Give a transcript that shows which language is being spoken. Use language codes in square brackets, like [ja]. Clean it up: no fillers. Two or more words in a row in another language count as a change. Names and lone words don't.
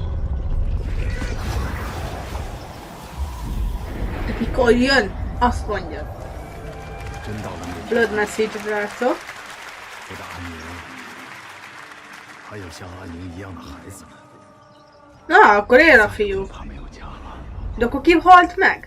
[hu] De mikor jön? Azt mondja. [en] Blood message, rácok. [zh] 我的安宁，还有像安宁一样的孩子们。 [hu] Na, akkor él a fiú. De akkor ki halt meg?